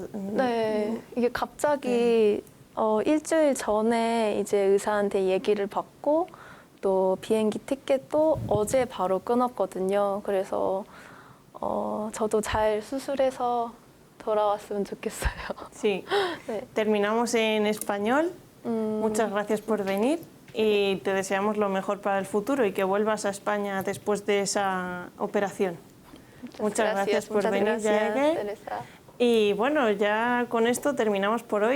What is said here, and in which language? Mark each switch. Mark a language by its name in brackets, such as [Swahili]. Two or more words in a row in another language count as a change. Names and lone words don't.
[Korean] 네, 이게 갑자기 일주일 전에 이제 의사한테 얘기를 받고 또 비행기 티켓도 어제 바로 끊었거든요. 그래서 저도 잘 수술해서 돌아왔으면 좋겠어요. [Spanish] Sí. [Korean] 네. [Spanish] Terminamos en español. Muchas gracias por venir. y te deseamos lo mejor para el futuro y que vuelvas a España después de esa operación. Muchas gracias por venir, Jaege. Teresa. Y bueno, ya con esto terminamos por hoy.